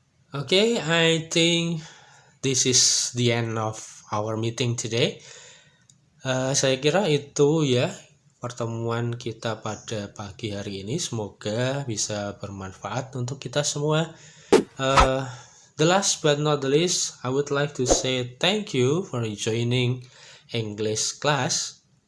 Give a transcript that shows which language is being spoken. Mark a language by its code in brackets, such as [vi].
[en] Okay, I think this is the end of our meeting today. [id] Saya kira itu ya pertemuan kita pada pagi hari ini. Semoga bisa bermanfaat untuk kita semua. [en] The last but not the least, I would like to say thank you for joining English class.